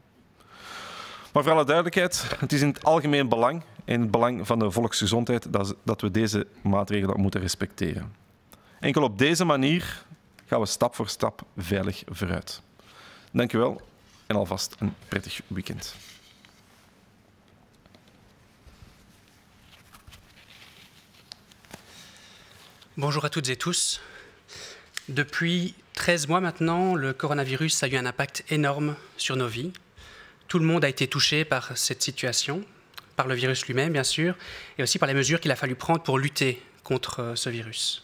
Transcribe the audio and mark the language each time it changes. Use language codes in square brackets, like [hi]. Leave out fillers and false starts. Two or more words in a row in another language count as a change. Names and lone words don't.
[nl] Maar voor alle duidelijkheid, het is in het algemeen belang en in het belang van de volksgezondheid dat we deze maatregelen moeten respecteren. Enkel op deze manier gaan we stap voor stap veilig vooruit. Dank u wel en alvast een prettig weekend. [fr] Bonjour à toutes et tous. Depuis 13 mois maintenant, le coronavirus a eu un impact énorme sur nos vies. Tout le monde a été touché par cette situation, par le virus lui-même bien sûr, et aussi par les mesures qu'il a fallu prendre pour lutter contre ce virus.